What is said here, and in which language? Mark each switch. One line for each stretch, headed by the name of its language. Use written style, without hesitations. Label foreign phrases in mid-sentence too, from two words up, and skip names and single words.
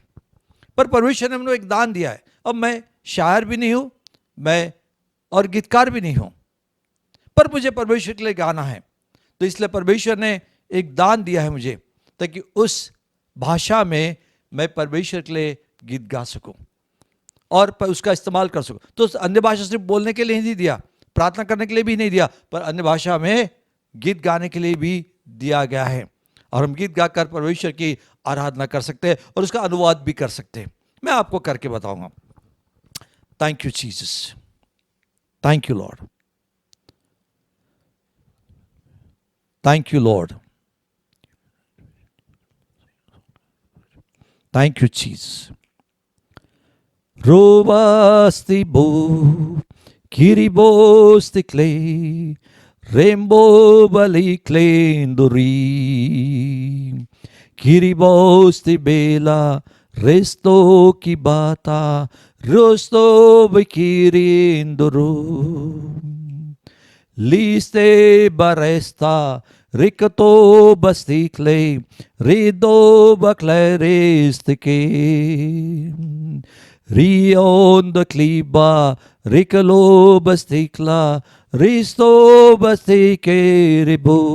Hindi: पर परमेश्वर ने हमने एक दान दिया है। अब मैं शायर भी नहीं हूँ, मैं और गीतकार भी नहीं हूँ, पर मुझे परमेश्वर के लिए गाना है, तो इसलिए परमेश्वर ने एक दान दिया है मुझे, ताकि उस भाषा में मैं परमेश्वर के लिए गीत गा सकूं और उसका इस्तेमाल कर सकूं। तो अन्य भाषा सिर्फ बोलने के लिए नहीं दिया, प्रार्थना करने के लिए भी नहीं दिया, पर अन्य भाषा में गीत गाने के लिए भी दिया गया है और हम गीत गाकर परमेश्वर की आराधना कर सकते हैं और उसका अनुवाद भी कर सकते हैं। मैं आपको करके बताऊंगा।
English: Thank you Jesus, thank you Lord, thank you Lord, thank you Jesus. Robasti bo, kiribosti clay, rainbow bali clenduri, kiribosti bela, resto ki bata, rosto bikirinduru, liste baresta, ricato basticle, rido bacleristike. Rion de kliba, rikalo bastikla, risto bastike ribo.